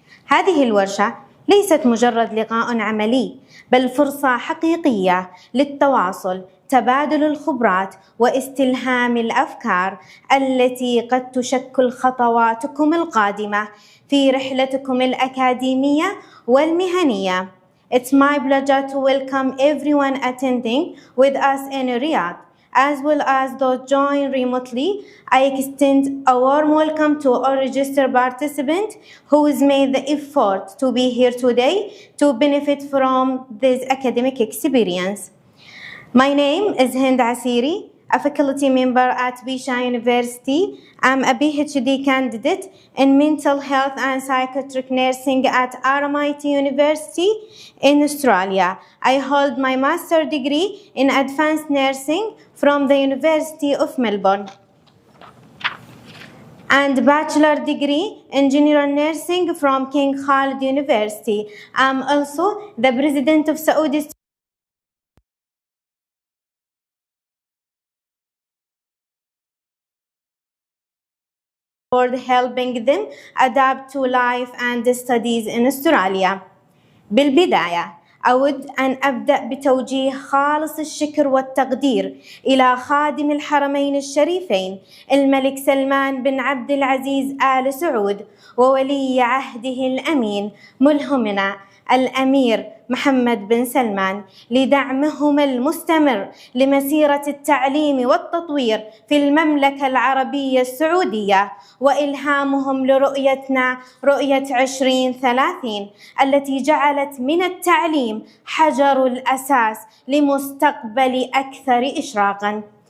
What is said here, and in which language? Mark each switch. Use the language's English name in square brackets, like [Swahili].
[Arabic] هذه الورشة ليست مجرد لقاء عملي، بل فرصة حقيقية للتواصل، تبادل الخبرات، واستلهام الأفكار التي قد تشكل خطواتكم القادمة في رحلتكم الأكاديمية والمهنية. [English] It's my pleasure to welcome everyone attending with us in Riyadh, as well as those join remotely. I extend a warm welcome to all registered participants who has made the effort to be here today to benefit from this academic experience. My name is Hind Asiri, a faculty member at Bisha University. I'm a PhD candidate in mental health and psychiatric nursing at RMIT University in Australia. I hold my master's degree in advanced nursing from the University of Melbourne and bachelor degree in general nursing from King Khalid University. I'm also the president of Saudi for helping them adapt to life and studies in Australia. [Arabic] بالبداية أود أن أبدأ بتوجيه خالص الشكر والتقدير إلى خادم الحرمين الشريفين الملك سلمان بن عبد العزيز آل سعود وولي عهده الأمين ملهمنا الأمير محمد بن سلمان لدعمهما المستمر لمسيرة التعليم والتطوير في المملكة العربية السعودية، وإلهامهم لرؤيتنا رؤية 2030 التي جعلت من التعليم حجر الأساس لمستقبل أكثر إشراقاً.